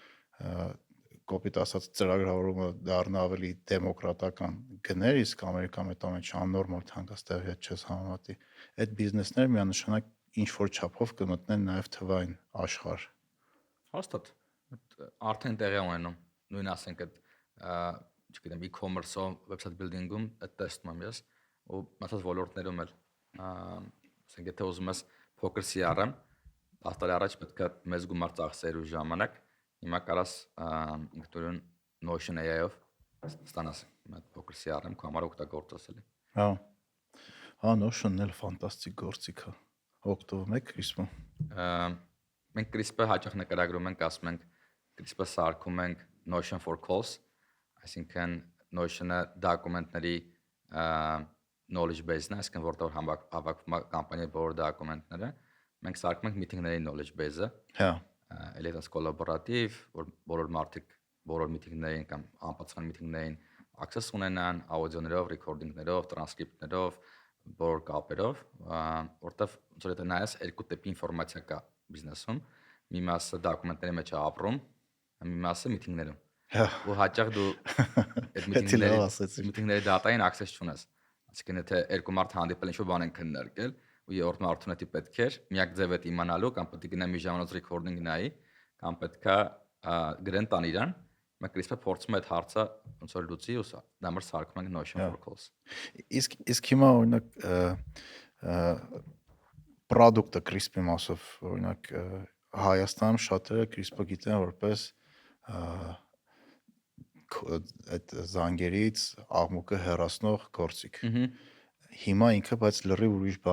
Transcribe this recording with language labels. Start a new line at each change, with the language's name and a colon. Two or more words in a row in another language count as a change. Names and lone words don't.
Armenian: կոպիտ ասած ծրագրավորումը դառնա ավելի դեմոկրատական գներ, իսկ Ամերիկայում այդ ամենը աննորմալ թանկաստեղի հետ չես համեմատի, այդ բիզնեսները միանշանակ ինչ որ չափով կմտնեն նաև թվային աշխարհ։ Հաստատ արդեն տեղի ունենում, նույն ասենք այդ չգիտեմ e-commerce-ով,
English: website building-
Armenian: ում այդ տեսնում եմ ես ու մնացած ոլորտներում էլ ասենք եթե ուզում ես փոքր CRM 10 տարի առաջ պետք է մեծ գումար ծախսեր ու ժամանակ, հիմա կարաս ինքնուրույն Notion AI-ով ստանաս այդ փոքր CRM քո համար օգտագործես էլի։ Հա, Notion-ն էլ ֆանտաստիկ գործիք է։ Օգտվում եք CRISP-ում։ Մենք CRISP-ը հաճախ նկարագրում ենք, ասում ենք CRISP-ը սարքում ենք Notion
English: for calls,
Armenian: այսինքն Notion-ը դոկումենտների
English: knowledge base-
Armenian: ն է, այսինքն որտեղ հավաքվում է կամպանիայի բոլոր դոկումենտները, մենք սարքում ենք meeting-ների
English: knowledge base-
Armenian: ը։ Հա։ Էլեկտրոն կոլաբորատիվ, որ բոլոր մարդիկ բոլոր meeting-ներին կամ անպատասխան meeting-ներին access ունենան, աուդիոներով, recording-ներով, transcript-ներով, բոլոր կապերով, որտեղ ոնց որ եթե նայես երկու տիպի ինֆորմացիա կա բիզնեսում, մի մասը դոկումենտների մեջ է ապրում, մի մասը meeting-ներում։ Ու հաճախ դու այդ meeting-ների data-ին access չունես։ Այսինքն եթե երկու մարդ հանդիպել ինչ-որ բան են քննարկել ու երրորդ մարդուն էդի պետք էր, միակ ձև է իմանալու կամ պետք է գնա մի ժամանակ recording նայի, կամ պետքա գրեն տան իրան, մենք CRISP-ը փորձում է այդ հարցը ոնց որ լուծի ու դա համար սարքում ենք Notion
English: for calls։
Armenian: Իսկ հիմա օրինակ product-ը CRISP-ի մասով օրինակ Հայաստանում շատերը CRISP-ը գիտեն որպես այդ զանգերից աղմուկը հեռացնող գործիք։ Հիմա ինքը բայց լրիվ ուրիշ բան